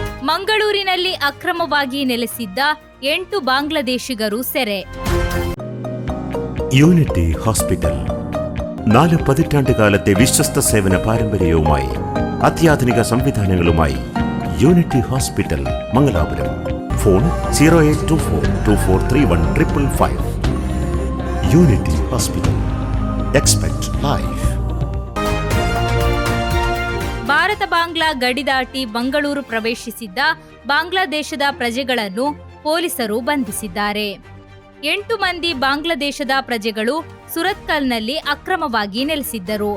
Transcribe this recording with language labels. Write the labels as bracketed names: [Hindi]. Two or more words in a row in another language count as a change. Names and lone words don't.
[Kannada] ಮಂಗಳೂರಿನಲ್ಲಿ ಅಕ್ರಮವಾಗಿ ನೆಲೆಸಿದ್ದ 8 ಬಾಂಗ್ಲಾದೇಶಿಗರು ಸೆರೆ. [Malayalam] യൂണിറ്റി ഹോസ്പിറ്റൽ 4 പതിറ്റാണ്ടുകാലത്തെ വിശ്വസ്ത സേവന പാരമ്പര്യവുമായി അത്യാധുനിക സംവിധാനങ്ങളുമായി യൂണിറ്റി ഹോസ്പിറ്റൽ മംഗലാപുരം. ഫോൺ 0824243155. യൂണിറ്റി ഹോസ്പിറ്റൽ. [English] expect life. [Kannada] ಭಾರತ ಬಾಂಗ್ಲಾ ಗಡಿ ದಾಟಿ ಮಂಗಳೂರು ಪ್ರವೇಶಿಸಿದ್ದ ಬಾಂಗ್ಲಾದೇಶದ ಪ್ರಜೆಗಳನ್ನು ಪೊಲೀಸರು ಬಂಧಿಸಿದ್ದಾರೆ. 8 ಮಂದಿ ಬಾಂಗ್ಲಾದೇಶದ ಪ್ರಜೆಗಳು ಸುರತ್ಕಲ್ನಲ್ಲಿ ಅಕ್ರಮವಾಗಿ ನೆಲೆಸಿದ್ದರು.